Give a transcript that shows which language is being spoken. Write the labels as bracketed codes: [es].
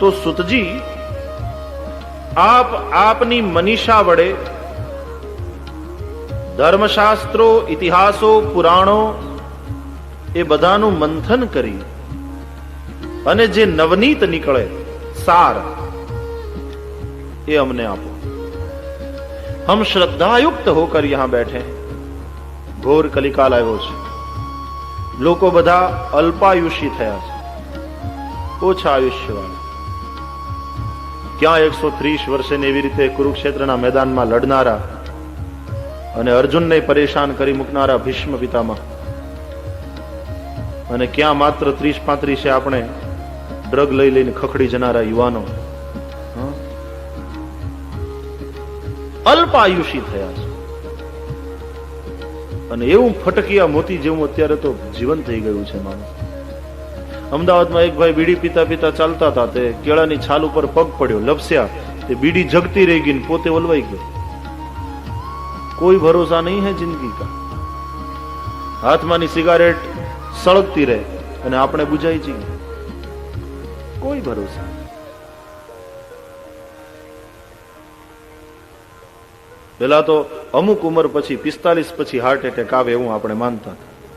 [gu] તો સુતજી આપ આપની મનીષા વડે ધર્મશાસ્ત્રો, ઇતિહાસો, પુરાણો એ બધાનું મંથન કરી અને જે નવનીત નીકળે સાર એ અમને આપો। [hi] हम श्रद्धायुक्त होकर यहां बैठे हैं। [gu] घोर कलिकाल આવ્યો છે, લોકો બધા અલ્પાયુષી થયા છે, ઓછા આયુષ્યવાળા। ક્યાં 130 વર્ષે એવી રીતે કુરુક્ષેત્રના મેદાનમાં લડનારા અને અર્જુનને પરેશાન કરી મૂકનારા ભીષ્મ પિતામહ, અને ક્યાં માત્ર 30-35 આપણે ડ્રગ લઈ લઈને ખખડી જનારા યુવાનો અલ્પાયુષી થયા છે। અને એવું ફટકિયા મોતી જેવું અત્યારે તો જીવન થઈ ગયું છે માણસ। અમદાવાદમાં એક ભાઈ બીડી પીતા પીતા ચાલતા હતા, તે કેળાની છાલ ઉપર પગ પડ્યો, લપસ્યા, તે બીડી જગતી રહી ગઈ, પોતે ઓલવાઈ ગયો। [hi] कोई भरोसा नहीं है जिंदगी का। [gu] हाथमानी सिगारेट सળગતી રહે અને આપણે બુજાઈ જઈએ, કોઈ ભરોસા નહીં. પેલા તો અમુક ઉંમર પછી 45 પછી હાર્ટ એટેક આવે એવું આપણે માનતા હતા.